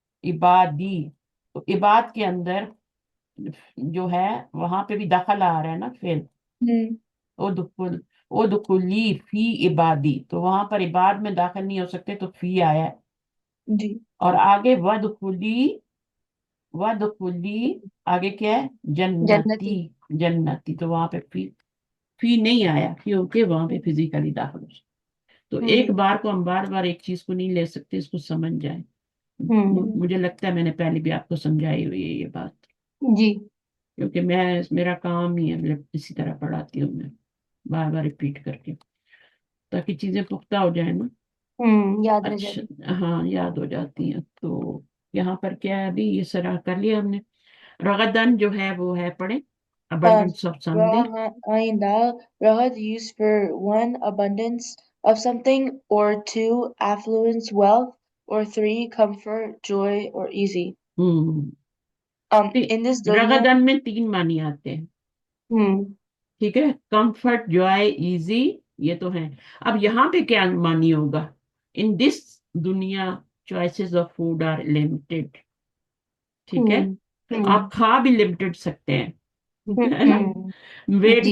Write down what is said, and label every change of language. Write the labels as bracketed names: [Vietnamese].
[Urdu] عبادی، تو عباد کے اندر جو ہے وہاں پہ بھی داخل آ رہا ہے نا فعل، [Arabic] ادخل، ادخلی فی عبادی، [Urdu] تو وہاں پر عباد میں داخل نہیں ہو سکتے تو فی آیا ہے، جی اور آگے ودخلی، ودخلی آگے کیا ہے؟ جنتی، جنتی. جنتی، تو وہاں پہ فی نہیں آیا کیونکہ وہاں پہ فزیکلی داخل ہو سکتے. تو ایک بار کو ہم بار بار ایک چیز کو نہیں لے سکتے، اس کو سمجھ جائیں. مجھے لگتا ہے میں نے پہلے بھی آپ کو سمجھائی ہوئی ہے یہ بات، جی. کیونکہ میرا کام ہی ہے، اسی طرح پڑھاتی ہوں میں، بار بار ریپیٹ کر کے، تاکہ چیزیں پختہ ہو جائیں نا. یاد رہ اچھا، جاتی. ہاں یاد ہو جاتی ہیں. تو یہاں پر کیا ہے، ابھی یہ سرا کر لیا ہم نے. رغدن جو ہے وہ ہے، پڑھیں، [English] abundance of something. Rahad used for one, abundance of something, or two, affluence, wealth, or three, comfort, joy, or easy. ہوں In this dunya, [Urdu] رغدن میں 3 معنی آتے ہیں، ٹھیک ہے؟ کمفرٹ، جوائے، ایزی، یہ تو ہیں. اب یہاں پہ کیا معنی ہوگا؟ [English] in this دنیا choices of food are limited, [Urdu] ٹھیک ہے؟ آپ کھا بھی لمیٹڈ سکتے ہیں، ہے نا؟ ویٹ